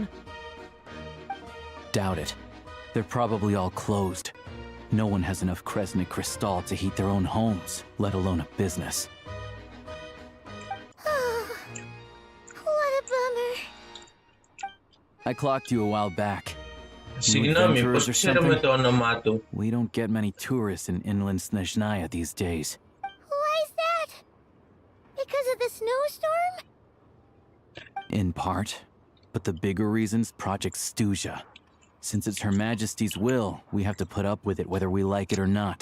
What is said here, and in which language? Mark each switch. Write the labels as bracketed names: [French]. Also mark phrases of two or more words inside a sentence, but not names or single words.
[English] Doubt it. They're probably all closed. No one has enough Kresnik Crystal to heat their own homes, let alone a business. What a bummer. I clocked you a while back. [Greek] Συγγνώμη, πώς ξέρουμε το όνομά του? [English] We don't get many tourists in inland Snezhnaya these days. Why is that? Because of the snowstorm? In part, but the bigger reason's Project Stuja. Since it's Her Majesty's will, we have to put up with it whether we like it or not.